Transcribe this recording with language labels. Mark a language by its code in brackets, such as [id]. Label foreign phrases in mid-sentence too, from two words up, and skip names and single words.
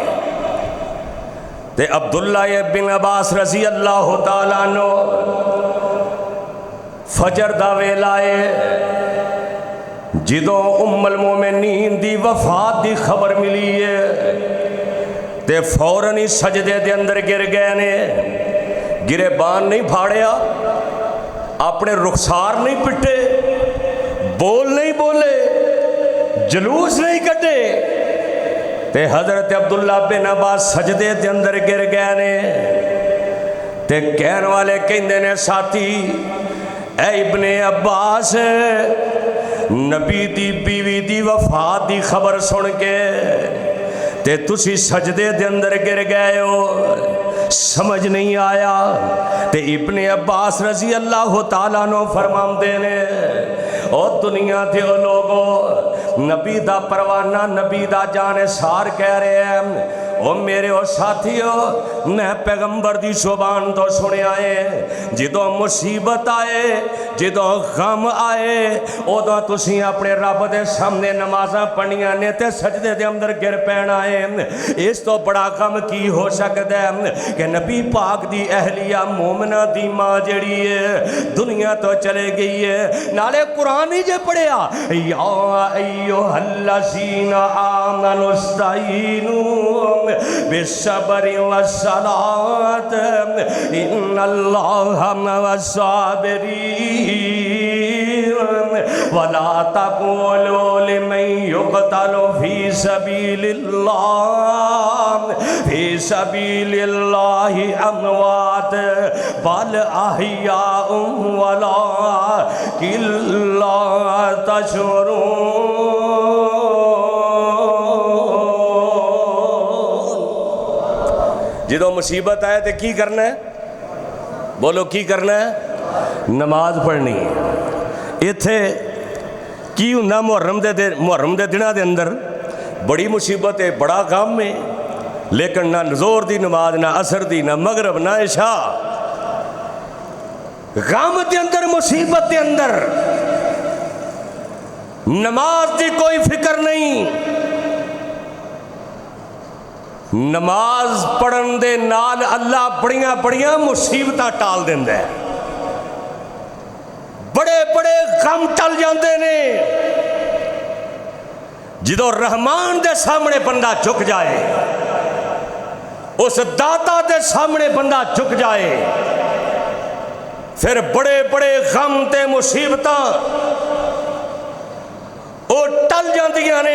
[pa] تے عبداللہ بن عباس [ar] رضی اللہ تعالیٰ عنہ [pa] فجر دا ویلا ہے، جدوں ام المومنین دی وفات دی خبر ملی ہے تے فوراً ہی سجدے دے اندر گر گئے نے۔ گرے بان نہیں پھاڑیا، اپنے رخسار نہیں پٹے، بول نہیں بولے، جلوس نہیں کٹے، تے حضرت عبداللہ بن عباس سجدے دے اندر گر گئے نے۔ تے کہن والے کہندے نے ساتھی اے ابن عباس، نبی دی بیوی دی وفات دی خبر سن کے تے تسی سجدے دے اندر گر گئے ہو، سمجھ نہیں آیا۔ تے ابن عباس [ar] رضی اللہ تعالیٰ عنہ [pa] فرماندے نے او دنیا دے لوگو، نبی دا پروانہ نبی دا جانثار کہہ رہے ہیں، او میرے او ساتھیو، میں پیغمبر دی زبان تو سنے آئے جدوں مصیبت آئے، جدوں غم آئے، ادوں تسی اپنے رب دے سامنے نمازاں پڑھنیاں نے تے سجدے دے اندر گر پینا ہے۔ اس تو بڑا غم کی ہو سکتا ہے کہ نبی پاک دی اہلیہ مومنہ دی ماں جڑی ہے دنیا تو چلے گئی ہے۔ نالے قرآن ہی جے پڑھیا [ar] یا ایھا الذین آمنوا استعینوا بالصبر والصلاۃ ان اللہ مع الصابرین ولا تقولوا لمن يقتل في سبيل الله اموات بل احياء ولكن لا تشعرون۔ [pa] جدو مصیبت آئے تو کی کرنا ہے؟ بولو کی کرنا ہے؟ نماز پڑھنی ہے۔ اتھے کی ہوندا محرم دے دنوں دے اندر بڑی مصیبت ہے، بڑا غم ہے، لیکن نہ زور دی نماز، نہ عصر دی، نہ مغرب، نہ عشاء، غم دے اندر، مصیبت دے اندر نماز دی کوئی فکر نہیں۔ نماز پڑھن دے نال اللہ بڑیاں بڑیاں مصیبتاں ٹال دیندا ہے، بڑے بڑے غم ٹل جاندے نے۔ جدو رحمان دے سامنے بندہ جھک جائے، اس داتا دے سامنے بندہ جھک جائے، پھر بڑے بڑے غم تے مصیبتاں او ٹل جاندیاں نے۔